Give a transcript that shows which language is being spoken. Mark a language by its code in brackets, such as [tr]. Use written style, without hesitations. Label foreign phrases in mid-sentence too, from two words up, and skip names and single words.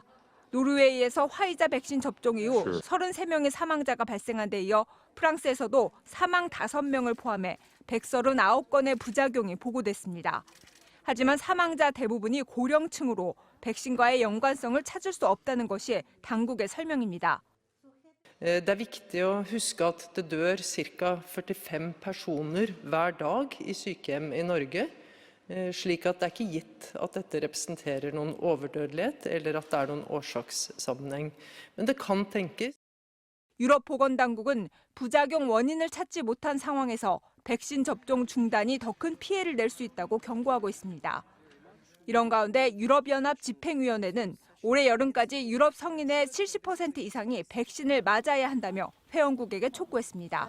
[ko] 노르웨이에서 화이자 백신 접종 이후 33명의 사망자가 발생한 데 이어 프랑스에서도 사망 5명을 포함해 139건의 부작용이 보고됐습니다. 하지만 사망자 대부분이 고령층으로 백신과의 연관성을 찾을 수 없다는 것이 당국의 설명입니다. [no] Det viktig å huske at det dør ca. 45 personer hver dag i sykehjem i Norge, slik at det ikke gitt at dette representerer noen overdødelighet eller at det noen årsakssammenheng. Men det kan tenkes. [ko] 유럽 보건당국은 부작용 원인을 찾지 못한 상황에서 백신 접종 중단이 더 큰 피해를 낼 수 있다고 경고하고 있습니다. 이런 가운데 유럽연합 집행위원회는 올해 여름까지 유럽 성인의 70% 이상이 백신을 맞아야 한다며 회원국에게 촉구했습니다.